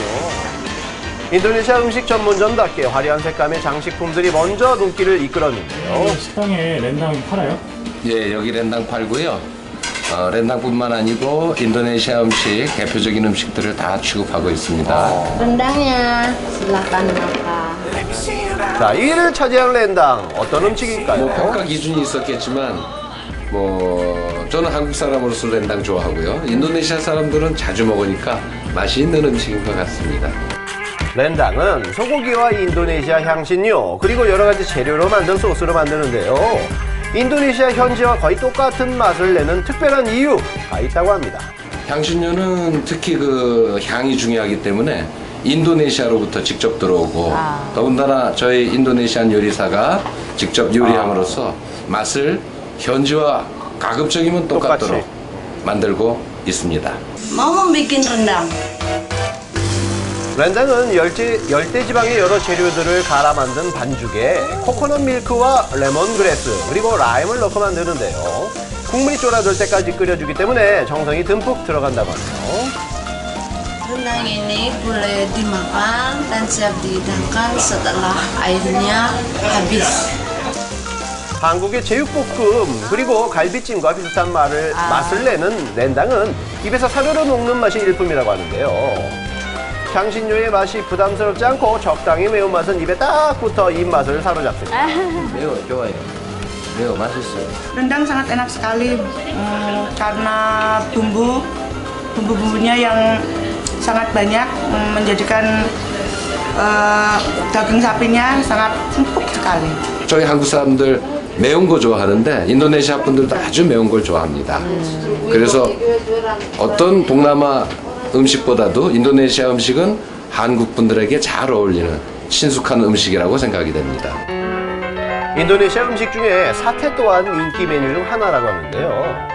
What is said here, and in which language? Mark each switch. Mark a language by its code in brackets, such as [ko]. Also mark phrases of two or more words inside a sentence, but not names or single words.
[ko] 인도네시아 음식 전문점답게 화려한 색감의 장식품들이 먼저 눈길을 이끌었는데요. 식당에 렌당 팔아요? 예, 여기 렌당 팔고요. 렌당뿐만 아니고 인도네시아 음식, 대표적인 음식들을 다 취급하고 있습니다. [id] Rendangnya silakan makan. [ko] 자, 1위를 차지한 렌당, 어떤 음식일까요? 뭐 평가 기준이 있었겠지만 저는 한국 사람으로서 렌당 좋아하고요. 인도네시아 사람들은 자주 먹으니까 맛이 있는 음식인 것 같습니다. 렌당은 소고기와 인도네시아 향신료 그리고 여러 가지 재료로 만든 소스로 만드는데요. 인도네시아 현지와 거의 똑같은 맛을 내는 특별한 이유가 있다고 합니다. 향신료는 특히 그 향이 중요하기 때문에 인도네시아로부터 직접 들어오고 더군다나 저희 인도네시안 요리사가 직접 요리함으로써 맛을 현지와 가급적이면 똑같도록 만들고 있습니다. [id] Mau bikin rendang. [ko] 렌당은 열대지방의 여러 재료들을 갈아 만든 반죽에 코코넛 밀크와 레몬그래스 그리고 라임을 넣고 만드는데요. 국물이 쫄아들 때까지 끓여주기 때문에 정성이 듬뿍 들어간다고 하네요. [id] Rendang ini boleh dimakan dan siap dihidangkan setelah airnya habis. [ko] 한국의 제육볶음 그리고 갈비찜과 비슷한 맛을 내는 렌당은 입에서 사르르 녹는 맛이 일품이라고 하는데요. 향신료의 맛이 부담스럽지 않고 적당히 매운맛은 입에 딱 붙어 입맛을 사로잡습니다. 매워, 좋아요. 매워, 맛있어요. [id] Rendang sangat enak sekali karena bumbu-bumbunya yang sangat banyak menjadikan daging sapinya sangat empuk sekali. [ko] 저희 한국 사람들 매운 거 좋아하는데 인도네시아 분들도 아주 매운 걸 좋아합니다. 그래서 어떤 동남아 음식보다도 인도네시아 음식은 한국 분들에게 잘 어울리는 친숙한 음식이라고 생각이 됩니다. 인도네시아 음식 중에 사테 또한 인기 메뉴 중 하나라고 하는데요.